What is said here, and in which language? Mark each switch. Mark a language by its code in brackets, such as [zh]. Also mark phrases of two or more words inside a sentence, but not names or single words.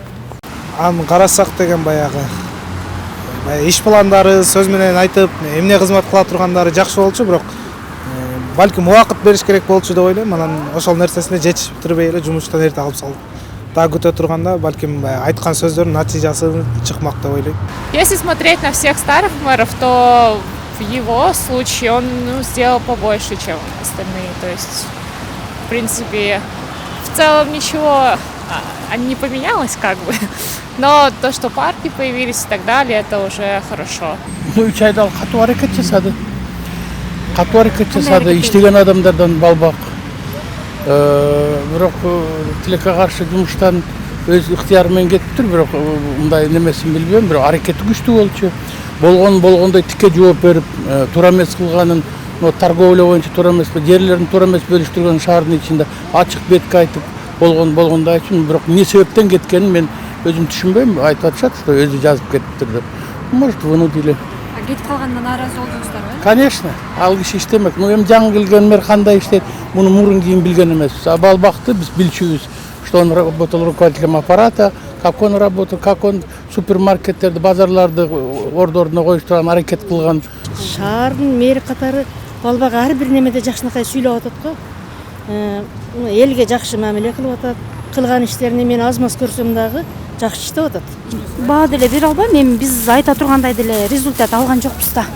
[ky] Аны карасак деген баягы иш пландары сөз менен айтып, эмне кызмат кыла тургандары жакшы болчу, бирок балким убакыт бериш керек болчу деп ойлойм. Анан ошол нерсесине жетиштирбей эле жумуштан эрте алып салып. Дагы күтө турганда балким айткан сөздөрдүн натыйжасы чыкмак деп ойлойм. [ru] Если смотреть на всех старых мэров, то в его случае он сделал побольше, чем остальные. То есть, в принципе, в целом ничего не поменялось как бы. Но то, что партии появились и так далее, это уже хорошо. [ky] 3 айда катуу аракет жасады. Катуу аракет жасады, иштеген адамдардан Балбак. Бирок тилекке каршы жумуштан өз ыктыяры менен кетиптир, бирок мындай немесин билбейм, бирок аракети күчтүү болчу. Болгондой тикке жооп берип, туура эмес кылганын, торговля боюнча туура эмес, жерлерин туура эмес бөлүштүргөн шаардын ичинде ачык бетке айтып болгондой айтчумун, бирок эмне себептен кеткенин мен өзүм түшүнбөйм, айтып атышат, что өзү жазып кетиптир деп. [ru] Может, вынудили. [ky] Кетип калгандан нааразы болдуңуздарбы? Конечно, ал киши иштемек. Эми жаңы келген мэр кандай иштейт, муну мурун кийин билген эмеспиз. А Балбакты биз билчүбүз, [ru] что он работал руководителем аппарата, как он работал, как он [ky] супермаркеттерди, базарларды ордуна коюш турган аракет кылган. Шаардын мэри катары Балбак ар бир немеде жакшынакай сүйлөп атат го. Элге жакшы мамиле кылып атат. Кылган иштерине мен аз маз көрсөм дагы жакшы иштеп атат. Баа деле бере албайм, эми биз айта тургандай деле результат алган жокпуз да.